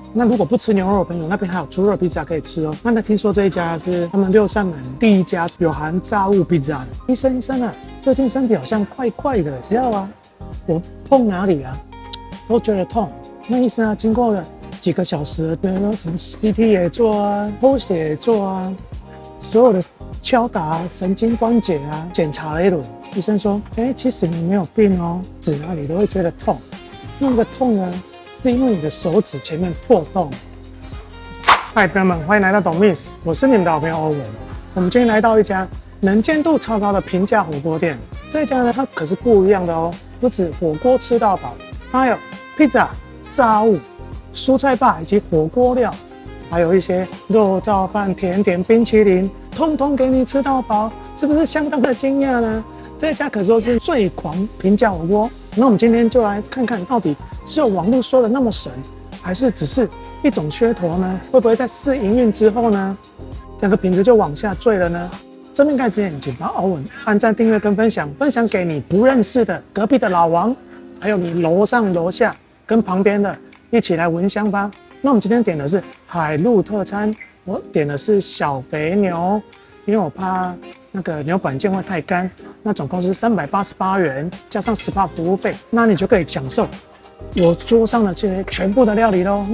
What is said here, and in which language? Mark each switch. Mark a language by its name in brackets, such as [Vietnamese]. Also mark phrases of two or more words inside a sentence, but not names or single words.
[Chinese] 那如果不吃牛肉的朋友，那邊還有豬肉披薩可以吃哦。那聽說這一家是他們六扇門第一家有含炸物披薩的。醫生啊，最近身體好像怪怪的，知道啊？我痛哪裡啊？都覺得痛。那醫生啊，經過了幾個小時，比如說什麼 CT 也做啊，抽血也做啊，所有的敲打神經關節啊，檢查了一輪。醫生說：“其實你沒有病哦，指哪裡都會覺得痛。那個痛呢，是因為你的手指前面破洞。” 嗨，朋友們，歡迎來到懂 Miss，我是你們的好朋友歐文。我們今天來到一家能見度超高的平價火鍋店。這家呢，它可是不一樣的哦，不止火鍋吃到飽，它還有披薩、炸物、蔬菜吧以及火鍋料，還有一些肉燥飯、甜點、冰淇淋，通通給你吃到飽，是不是相当的驚訝呢？這家可說是最狂平價火鍋。那我們今天就來看看，到底是有網絡說的那麼神，還是只是一種噱頭呢？會不會在試營運之後呢，整個品質就往下墜了呢？這邊開之前，請幫歐文按讚、訂閱跟分享給你不認識的隔壁的老王，還有你樓上樓下跟旁邊的，一起來聞香吧。那我們今天點的是海陸特餐，我點的是小肥牛，因為我怕那個牛板腱會太乾。那總共是388元，加上10%服務費，那你就可以享受我桌上的這些全部的料理咯。